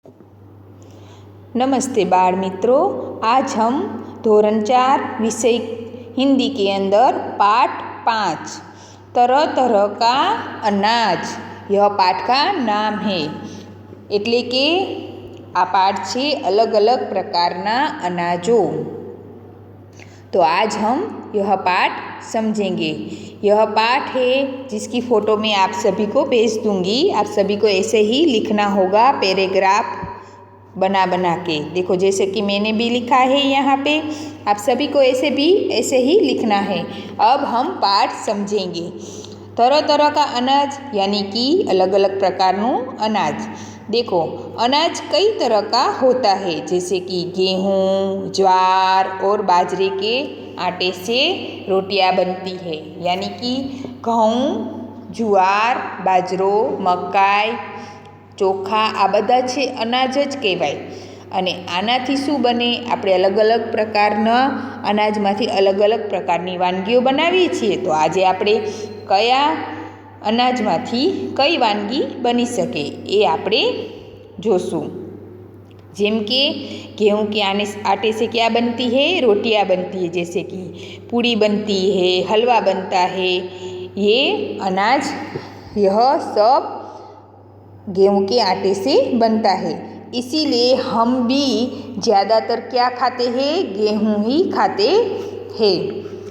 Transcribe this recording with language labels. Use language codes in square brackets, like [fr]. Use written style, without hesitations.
[hi] नमस्ते बाल मित्रों, आज हम धोरण 4 विषय हिंदी के अंदर पाठ 5 तरह तरह का अनाज यह पाठ का नाम है। [gu] એટલે કે આ પાઠ છે अलग अलग प्रकारना अनाजों। [hi] तो आज हम यह पाठ समझेंगे। यह पाठ है जिसकी फ़ोटो मैं आप सभी को भेज दूँगी। आप सभी को ऐसे ही लिखना होगा, पैराग्राफ बना बना के। देखो जैसे कि मैंने भी लिखा है यहाँ पे, आप सभी को ऐसे ही लिखना है। अब हम पाठ समझेंगे। तरह तरह का अनाज यानी कि अलग अलग प्रकारનું अनाज। देखो अनाज कई तरह का होता है, जैसे कि गेहूँ, ज्वार और बाजरे के आटे से रोटियां बनती है। [gu] यानी कि घऊँ, जुआर, बाजरो, मकाई, ચોખા આ બધા છે અનાજ જ કહેવાય। અને આનાથી શું બને, આપણે અલગ અલગ પ્રકારના અનાજમાંથી અલગ અલગ પ્રકારની વાનગીઓ બનાવીએ છીએ। તો આજે આપણે કયા અનાજમાંથી કઈ વાનગી બની શકે એ આપણે જોશું। જેમ કે [hi] गेहूँ के आटे से क्या बनती है, रोटियां बनती है। जैसे कि पूड़ी बनती है, हलवा बनता है। ये अनाज यह सब गेहूँ के आटे से बनता है। इसीलिए हम भी ज़्यादातर क्या खाते हैं, गेहूँ ही खाते हैं।